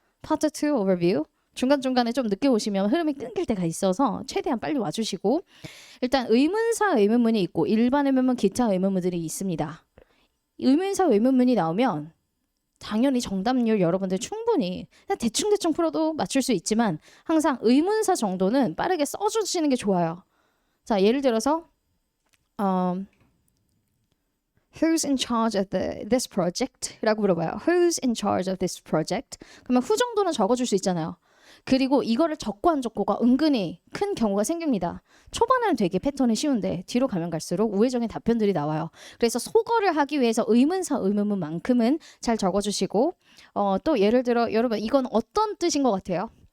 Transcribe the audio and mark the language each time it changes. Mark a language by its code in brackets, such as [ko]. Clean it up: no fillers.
[ko] 파트 2 오버뷰. 중간중간에 좀 늦게 오시면 흐름이 끊길 때가 있어서 최대한 빨리 와주시고 일단 의문사 의문문이 있고 일반 의문문 기타 의문문들이 있습니다. 의문사 의문문이 나오면 당연히 정답률 여러분들 충분히 그냥 대충 풀어도 맞출 수 있지만 항상 의문사 정도는 빠르게 써주시는 게 좋아요. 자, 예를 들어서 [en] Who's in charge of this project? [ko] 라고 물어봐요. [en] Who's in charge of this project? [ko] 그러면 who 정도는 적어줄 수 있잖아요. 그리고 이거를 적고 안 적고가 은근히 큰 경우가 생깁니다. 초반에는 되게 패턴이 쉬운데 뒤로 가면 갈수록 우회적인 답변들이 나와요. 그래서 속어를 하기 위해서 의문사 의문문만큼은 잘 적어주시고 또 예를 들어 여러분 이건 어떤 뜻인 것 같아요?